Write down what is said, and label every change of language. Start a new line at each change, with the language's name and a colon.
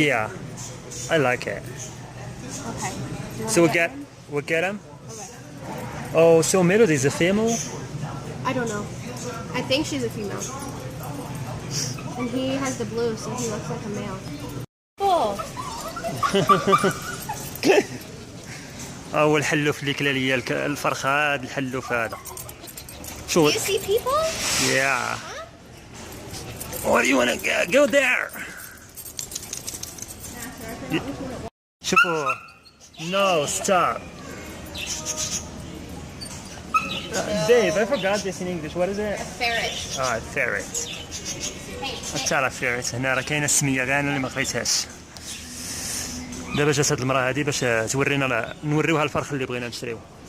English: Yeah, I like it. Okay. So we get him. Okay. Oh, so Melody is a female. I don't know. I think she's a female. And he has the blue, so he looks like a male. Oh.
Arabic: هو الحلوف اللي كلا ليا الفرخه، هذا الحلوف هذا. شو؟
English: Do you see people? Yeah. What do you wanna go there?
Arabic: شوفوا.
English: No, stop. Dave, I forgot this in English. What is it? A ferret. Ah, ferret.
Arabic: تعرف ferret هنا راه كاينه السميه كاع انا اللي ما قريتهاش. دابا جات هاد المراه هادي باش تورينا، نوريوها الفرخ اللي بغينا نشريوه.